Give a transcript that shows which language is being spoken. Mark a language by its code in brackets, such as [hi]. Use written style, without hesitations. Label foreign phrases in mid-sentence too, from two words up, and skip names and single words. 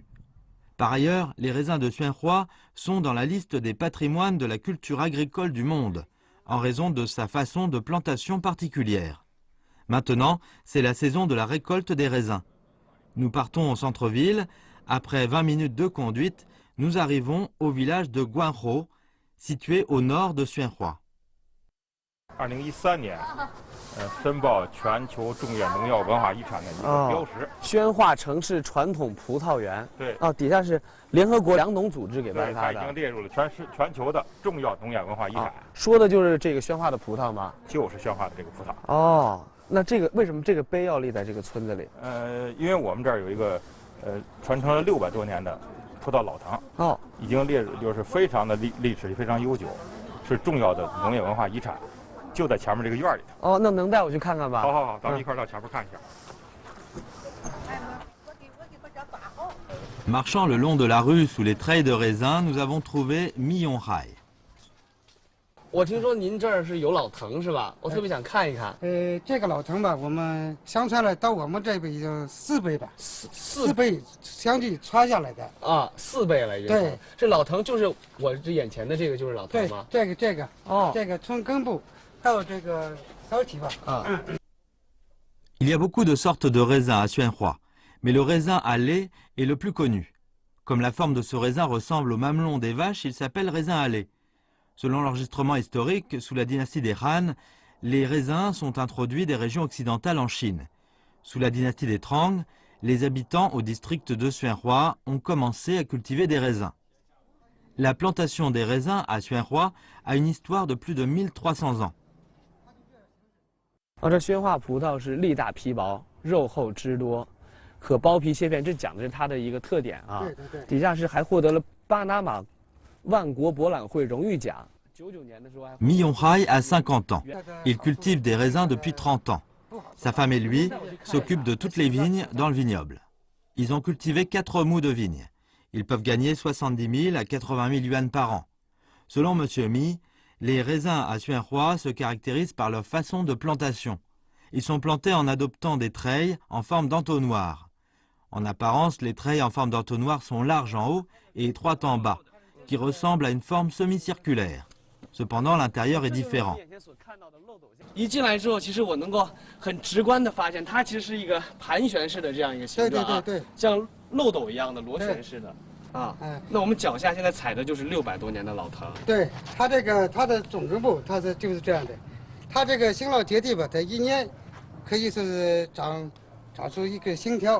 [fr] Par ailleurs, les raisins de Xuanhua sont dans la liste des patrimoines de la culture agricole du monde, en raison de sa façon de plantation particulière. Maintenant, c'est la saison de la récolte des raisins. Nous partons au centre-ville. Après 20 minutes de conduite, nous arrivons au village de Guanzhou, situé au nord de Xuanhua. [zh] 2013 年，申报全球重要农药文化遗产的一个标识。宣化城市传统葡萄园。对。底下是联合国粮农组织给颁发的。它已经列入了全球的重要农业文化遗产。说的就是这个宣化的葡萄吗？就是宣化的这个葡萄。哦，那这个为什么这个碑要立在这个村子里？因为我们这儿有一个传承了600多年的葡萄老藤，已经列入就是非常的历史非常悠久，是重要的农业文化遗产。就在前面这个院里头。那能带我去看看吧？好，咱们一块到前面看一下。 [fr] Marchant le long de la rue sous les treilles de raisin, nous avons trouvé Miyonghai. [zh] 我听说您这儿是有老藤是吧？我特别想看一看。这个老藤吧，我们相传了到我们这边已经4倍吧，4倍相继传下来的啊，4倍了已经。对，这老藤就是我这眼前的这个就是老藤吗？对，这个这个从根部。 [fr] Il y a beaucoup de sortes de raisins à Xuanhua, mais le raisin à lait est le plus connu. Comme la forme de ce raisin ressemble au mamelon des vaches, il s'appelle raisin à lait. Selon l'enregistrement historique, sous la dynastie des Han, les raisins sont introduits des régions occidentales en Chine. Sous la dynastie des Trang, les habitants au district de Xuanhua ont commencé à cultiver des raisins. La plantation des raisins à Xuanhua a une histoire de plus de 1300 ans. [zh] 这宣化葡萄是粒大皮薄，肉厚汁多，可剥皮切片，这讲的是它的一个特点啊。对。底下是还获得了巴拿马万国博览会荣誉奖。99年的时候还。 [fr] Miyonghai a 50 ans. Il cultive des raisins depuis 30 ans. Sa femme et lui s'occupent de toutes les vignes dans le vignoble. Ils ont cultivé 4 mous de vignes. Ils peuvent gagner 70 000 à 80 000 yuan par an. Selon M. Mi, les raisins à Xuanhua se caractérisent par leur façon de plantation. Ils sont plantés en adoptant des treilles en forme d'entonnoir. En apparence, les treilles en forme d'entonnoir sont larges en haut et étroites en bas, qui ressemblent à une forme semi-circulaire. Cependant, l'intérieur est différent. [zh] 一进来之后，其实我能够很直观的发现，它其实是一个盘旋式的这样一个形状啊，对，像漏斗一样的螺旋式的。那我们脚下现在踩的就是600多年的老藤。对，它的总根部就是这样的，它这个新老结地吧，它1年可以说是长出一个新条。